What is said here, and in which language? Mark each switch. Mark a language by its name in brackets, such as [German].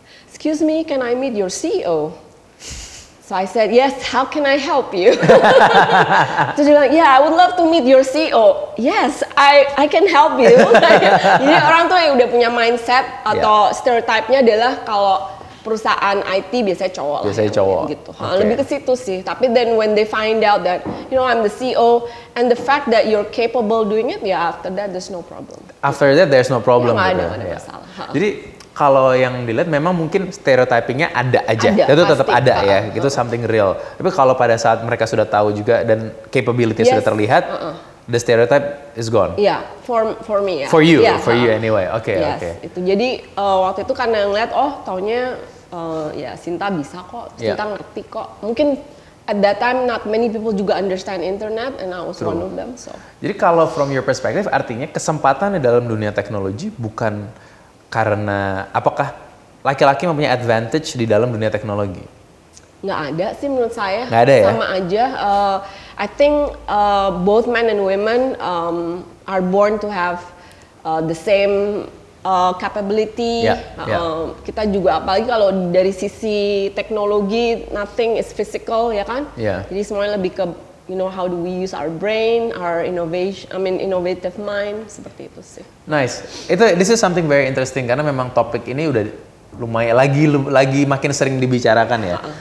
[English] Excuse me, can I meet your CEO? So I said, yes, how can I help you? [Indonesian] Terus dia bilang, [English] yeah, I would love to meet your CEO. Yes, I can help you. [Indonesian] Jadi orang tuh yang udah punya mindset atau stereotipnya adalah kalau perusahaan IT biasanya cowok gitu. Lebih ke situ sih. [English] Tapi then when they find out that I'm the CEO and the fact that you're capable doing it, after that there's no problem. After that there's no problem. [Indonesian] Nggak ada masalah. Jadi kalau yang dilihat memang mungkin stereotypingnya ada aja. Itu tetap ada ya. Itu [English] something real. [Indonesian] Tapi kalau pada saat mereka sudah tahu juga dan capability sudah terlihat, [English] the stereotype is gone. For me [Indonesian] ya. [English] For you anyway. Oke. [Indonesian] Itu jadi waktu itu karena ngeliat taunya Sinta bisa kok, Sinta ngerti kok. Mungkin [English] at that time not many people juga understand internet and I was one of them. So. [Indonesian] Jadi kalau [English] from your perspective [Indonesian] artinya kesempatan di dalam dunia teknologi bukan karena apakah laki-laki mempunyai advantage di dalam dunia teknologi? Nggak ada sih menurut saya. Nggak ada ya? Sama aja. [English] I think both men and women are born to have the same capability. [Indonesian] Kita juga apalagi kalau dari sisi teknologi [English] nothing is physical [Indonesian] ya kan. Jadi semuanya lebih ke [English] how do we use our brain, our innovative mind, [Indonesian] seperti itu sih. [English] Nice. This is something very interesting [Indonesian] karena memang topik ini udah lumayan lagi makin sering dibicarakan ya.